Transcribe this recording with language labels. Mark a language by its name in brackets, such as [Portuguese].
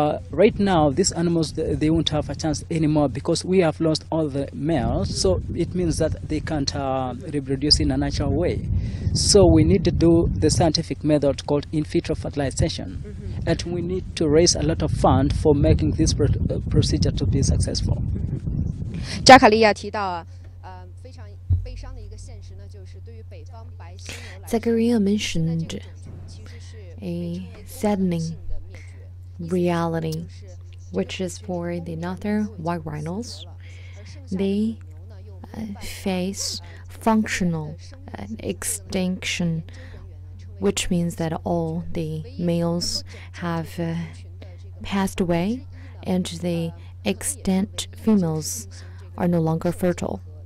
[English] Right now, these animals, they won't have a chance anymore because we have lost all the males. So it means that they can't reproduce in a natural way. So we need to do the scientific method called in vitro fertilization. And we need to raise a lot of fund for making this procedure to be successful. [Chinese] 扎卡利亚提到啊，非常悲伤的一个现实呢，就是对于北方白犀牛来说， [English] Zachariah mentioned a saddening reality, which is for the northern white rhinos. They face functional extinction, which means that all the males have passed away and the extant females are no longer fertile.